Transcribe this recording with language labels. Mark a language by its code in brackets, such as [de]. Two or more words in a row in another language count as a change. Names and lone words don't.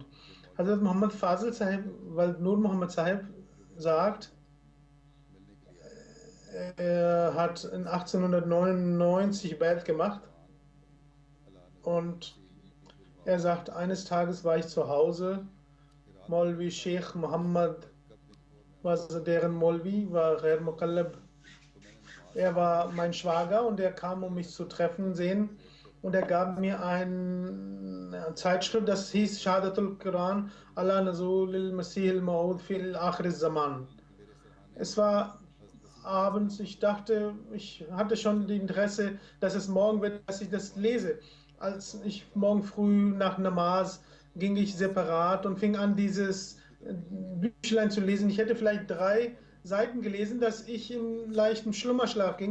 [de] Hazrat Muhammad Fazil Sahib, weil Nur Muhammad Sahib sagt, er hat in 1899 Bait gemacht und er sagt, eines Tages war ich zu Hause, Maulvi Sheikh Muhammad, deren Maulvi war [ur] غیر مقلد. [de] Er war mein Schwager und er kam, um mich zu treffen sehen. Und er gab mir eine Zeitschrift, das hieß Shahadatul Quran ala Nazul Masih al-Maud fil Akhir Zaman. Es war abends, ich dachte, ich hatte schon das Interesse, dass es morgen wird, dass ich das lese. Als ich morgen früh nach Namaz ging ich separat und fing an, dieses Büchlein zu lesen. Ich hätte vielleicht 3 Seiten gelesen, dass ich in leichten Schlummerschlaf ging.